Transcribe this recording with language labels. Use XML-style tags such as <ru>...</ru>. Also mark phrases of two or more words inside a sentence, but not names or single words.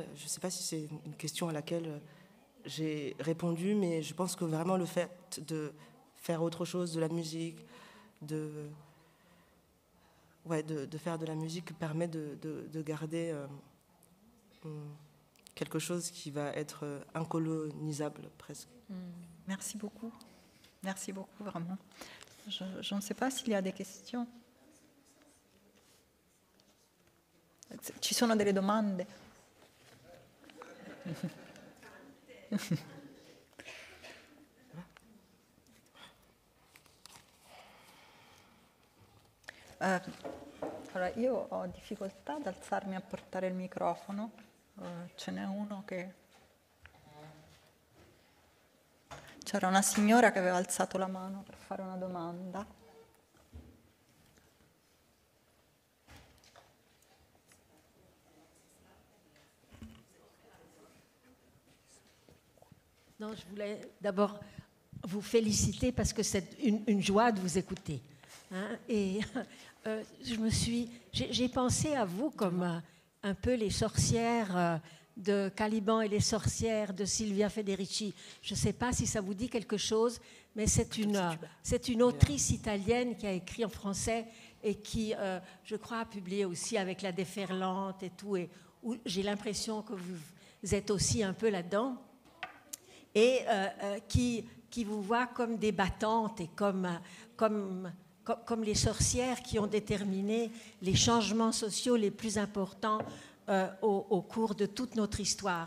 <fr>Je ne sais pas si c'est une question à laquelle j'ai répondu, mais je pense que vraiment le fait de faire autre chose, de la musique, de faire de la musique permet de garder quelque chose qui va être incolonisable presque. Merci beaucoup vraiment. Je ne sais pas s'il y a des questions.</fr> <it>Ci sono delle domande? Allora, io ho difficoltà ad alzarmi a portare il microfono, ce n'è uno che... C'era una signora che aveva alzato la mano per fare una domanda.</it> <fr>Non, je voulais d'abord vous féliciter parce que c'est une joie de vous écouter. Hein, et j'ai pensé à vous comme un peu les sorcières de Caliban et les sorcières de Silvia Federici. Je ne sais pas si ça vous dit quelque chose, mais c'est une autrice italienne qui a écrit en français et qui, je crois, a publié aussi avec La Déferlante et tout, et où j'ai l'impression que vous êtes aussi un peu là-dedans, et qui vous voit comme des battantes et comme les sorcières qui ont déterminé les changements sociaux les plus importants au cours de toute notre histoire.</fr>